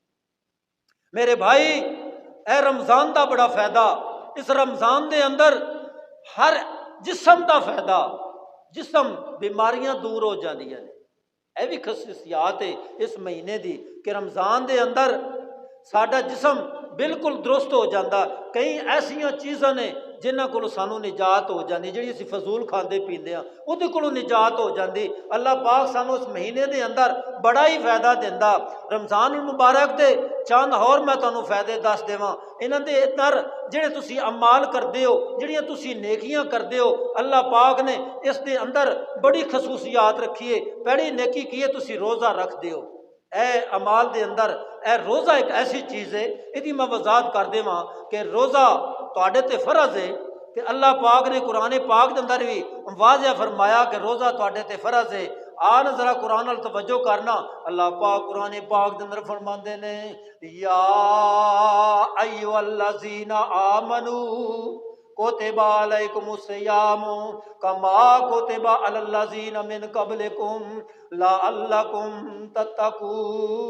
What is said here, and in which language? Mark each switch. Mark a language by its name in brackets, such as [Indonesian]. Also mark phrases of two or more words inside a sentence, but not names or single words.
[Punjabi] میرے بھائی اے رمضان دا بڑا فائدہ، اس رمضان دے اندر ہر جسم دا فائدہ، جسم بیماریاں دور ہو جاندیاں نے۔ اے بھی خصوصیات ہے اس مہینے دی کہ رمضان دے اندر ساڈا جسم بالکل درست ہو جاتا۔ کئی ایسیاں چیزاں نے جنہاں کولوں سانو نجات ہو جاندی، جڑی اسی فضول کھاندے پیندے ہاں اودے کولوں نجات ہو جاندی۔ اللہ پاک سانو اس مہینے دے اندر بڑا ہی فائدہ دیندا۔ رمضان المبارک دے چند اور میں تانوں فائدے دس دیواں، انہاں دے اندر جڑے تسی اعمال کردے ہو، جڑیاں تسی نیکیاں کردے ہو، اللہ پاک نے اس دے اندر بڑی خصوصیات رکھی ہے۔ پہلی نیکی کی ہے تسی روزہ رکھ دیو۔ اے اعمال دے اندر اے روزہ ایک ایسی چیز ہے، یہ میں وضاحت کر دیواں کہ روزہ تواڈے تے فرض ہے، کہ اللہ پاک نے قرآن پاک دے اندر بھی واضح فرمایا کہ روزہ تواڈے تے فرض ہے۔ آن ذرا قرآن ال توجہ کرنا، اللہ پاک قرآن پاک دے اندر فرماندے نے [Arabic] یا ایھا الذین آمنوا کتب علیکم الصیام کما کتب علی الذین من قبلکم لعلکم تتقون۔